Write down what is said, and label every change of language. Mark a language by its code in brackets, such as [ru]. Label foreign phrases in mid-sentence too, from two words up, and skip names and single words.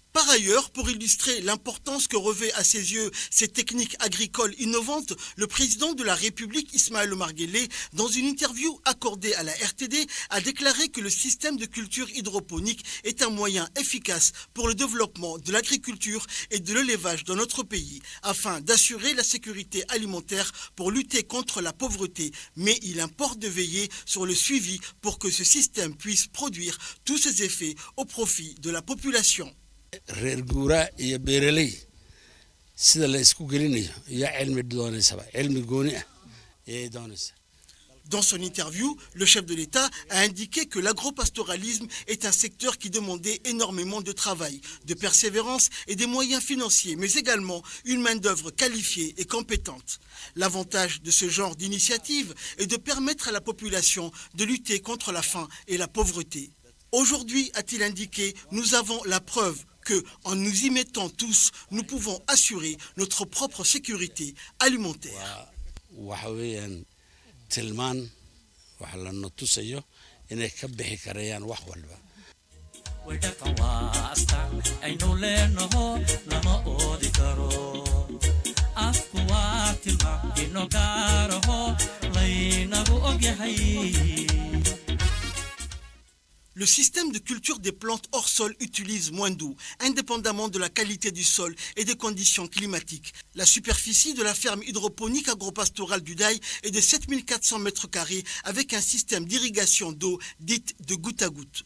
[fr] ailleurs, pour illustrer l'importance que revêt à ses yeux ces techniques agricoles innovantes, le président de la République, Ismaël Omar Guelleh, dans une interview accordée à la RTD, a déclaré que le système de culture hydroponique est un moyen efficace pour le développement de l'agriculture et de l'élevage dans notre pays, afin d'assurer la sécurité alimentaire pour lutter contre la pauvreté. Mais il importe de veiller sur le suivi pour que ce système puisse produire tous ses effets au profit de la population. [so] reer guuraa iyo beeraley sida la isku gelinayo iyo cilmi doonaysaba cilmi gooni ah ayay doonaysaa. [fr] Dans son interview, le chef de l'État a indiqué que l'agropastoralisme est un secteur qui demandait énormément de travail, de persévérance et des moyens financiers, mais également une main-d'œuvre qualifiée et compétente. L'avantage de ce genre d'initiative est de permettre à la population de lutter contre la faim et la pauvreté. Aujourd'hui, a-t-il indiqué, nous avons la preuve que, en nous y mettant tous, nous pouvons assurer notre propre sécurité alimentaire. [so] tilmaan waxa la natusayo inay ka bixi karayaan wax walba. wadhaqan waa astaan aynu leenaho lama oodi karo afku waa tilmaan ino gaaraho laynagu ogyahay. [fr] Le système de culture des plantes hors sol utilise moins d'eau, indépendamment de la qualité du sol et des conditions climatiques. La superficie de la ferme hydroponique agropastorale du Daï est de 7400 m² avec un système d'irrigation d'eau dite de goutte à goutte.